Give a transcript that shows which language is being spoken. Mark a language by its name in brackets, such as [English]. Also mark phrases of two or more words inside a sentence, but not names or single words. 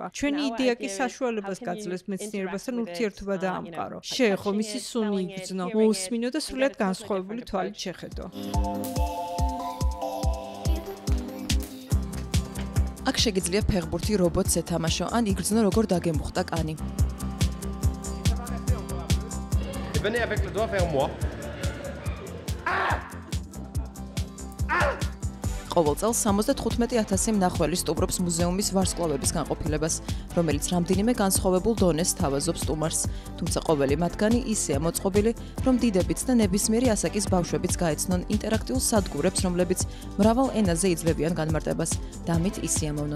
[Georgian] ჩვენი იდეა კი საშუალებას გაძლევს მეცნიერებასთან ურთიერთობა დაამყარო. შეეხო მისი სუნი იგრძნო, მოусმინო და სრულად განსხვავებული თვალით შეხედო. აქ შეგიძლია ფეხბურთი რობოტს ეთამაშო, ან იგრძნო როგორ დაგემუხტა კანი. [French] Venez avec le doigt vers moi. [Georgian] ყოველ წელს 75,000 მნახველი სტუმრობს მუზეუმის ვარსკვლავების განყოფილებას, რომელიც რამდენიმე განსხვავებულ დონეს თავაზობს სტუმარს. თუმცა ყოველი მათგანი ისეა მოწყობილი, რომ დიდებიც და ნებისმიერი ასაკის ბავშვებიც გაეცნონ ინტერაქტიულ სადგურებს, რომლებიც მრავალ ენაზე იძლევიან განმარტებას და ამით ისიამოვნონ.